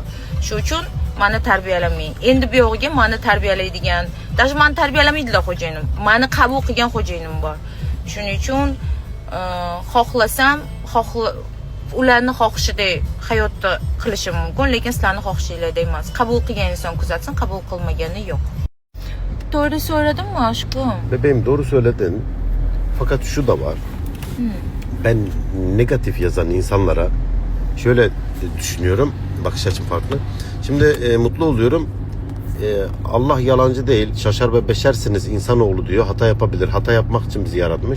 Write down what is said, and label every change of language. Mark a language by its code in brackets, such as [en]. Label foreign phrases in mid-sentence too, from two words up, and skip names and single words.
[uz] Shu uchun meni tarbiyalamang. Endi bu yog'iga meni tarbiyalaydigan, даже meni tarbiyalamaydilar xo'jayinim. Meni qabul qilgan xo'jayinim bor. Shuning uchun xohlasam, ularni xohishidek hayotda qilishim mumkin, lekin sizlarning xohishinglardek emas. Qabul qilgan inson kuzatsin, qabul qilmagani yo'q. [tr] Doğru söyledim mi aşkım? Bebeğim doğru söyledin. Fakat şu da var. Ben negatif yazan insanlara şöyle düşünüyorum. Bakış açım farklı. Şimdi mutlu oluyorum. Allah yalancı değil, şaşar ve beşersiniz insanoğlu diyor, hata yapabilir, hata yapmak için bizi yaratmış.